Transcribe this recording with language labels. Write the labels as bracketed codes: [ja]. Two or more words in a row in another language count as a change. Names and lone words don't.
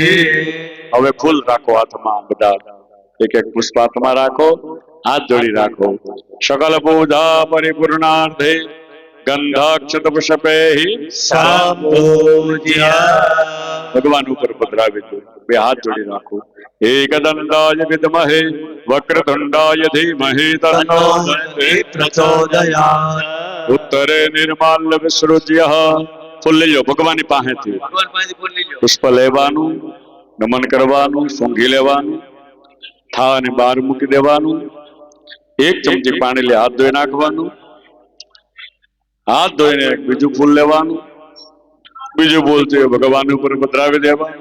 [gu] હવે ફૂલ રાખો હાથમાં, બધા 1 પુષ્પ હાથમાં રાખો, હાથ જોડી રાખો. [sa] સકલ પૂજા પરિપૂર્ણાર્થે ગંધાક્ષત પુષ્પૈઃ સંપૂજ્ય. [gu] ભગવાન ઉપર પધરાવી દો. 2 હાથ જોડી રાખો. [sa] एकदंताय विद्महे वक्रतुंडाय धीमहि तन्नो તન્નો પ્રચોદયાત. उत्तरे निर्माल्य विसृज्य. [gu] ફૂલ લઈ લો ભગવાનની પાસેથી. પુષ્પ લેવાનું, નમન કરવાનું, સૂંઘી લેવાનું, થાળને બહાર મૂકી દેવાનું. 1 ચમચી પાણી લે, હાથ ધોઈ નાખવાનું. હાથ ધોઈને બીજું ફૂલ લેવાનું, બીજું બોલતું ભગવાન ઉપર પધરાવી દેવાનું.